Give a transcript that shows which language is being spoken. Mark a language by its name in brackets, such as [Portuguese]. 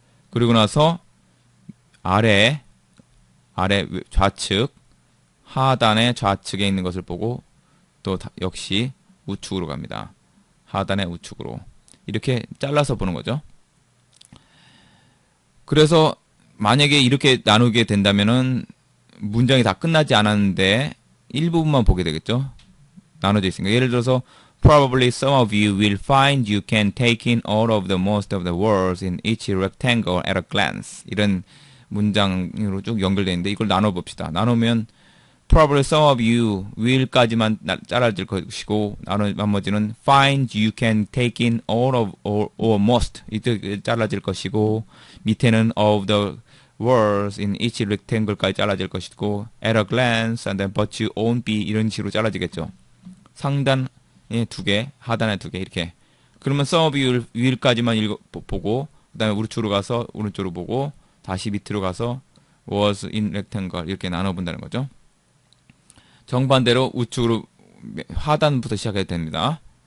[Korean] 그리고 나서 아래 좌측, 하단의 좌측에 있는 것을 보고 또 역시 우측으로 갑니다. 하단의 우측으로. 이렇게 잘라서 보는 거죠. 그래서 만약에 이렇게 나누게 된다면은 문장이 다 끝나지 않았는데 일부분만 보게 되겠죠. 나눠져 있으니까. 예를 들어서 [English] Probably some of you will find you can take in all of the most of the words in each rectangle at a glance. [Korean] 이런 문장으로 쭉 연결되어 있는데 이걸 나눠봅시다. 나누면 [English] Probably some of you will [Korean] 까지만 잘라질 것이고 나머지는 [English] find you can take in all of or most [Korean] 이때 잘라질 것이고 밑에는 [English] of the words in each rectangle [Korean] 까지 잘라질 것이고 [English] at a glance and then but you won't be [Korean] 이런 식으로 잘라지겠죠. 상단에 2개, 하단에 2개 이렇게. 그러면 [English] some of you will [Korean] 까지만 보고 그 다음에 우측으로 가서 오른쪽으로 보고 다시 밑으로 가서 [English] was in rectangle [Korean] 이렇게 나눠본다는 거죠. 정반대로 우측으로 하단부터 시작해야 됩니다.